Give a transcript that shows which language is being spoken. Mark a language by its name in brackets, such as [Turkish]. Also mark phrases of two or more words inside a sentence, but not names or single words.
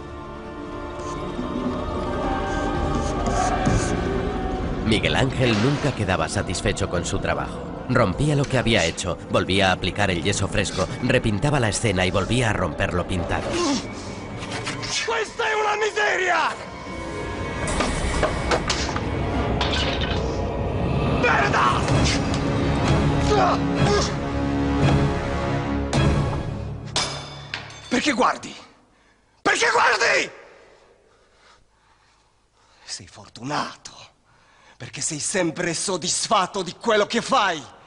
[Spanish] Miguel Ángel nunca quedaba satisfecho con su trabajo. Rompía lo que había hecho, volvía a aplicar el yeso fresco, repintaba la escena y volvía a romper lo pintado. ¡Esta es una miseria! [Italian] ¡Merda! Perché guardi? Perché guardi? Sei fortunato, perché sei sempre soddisfatto di quello che fai.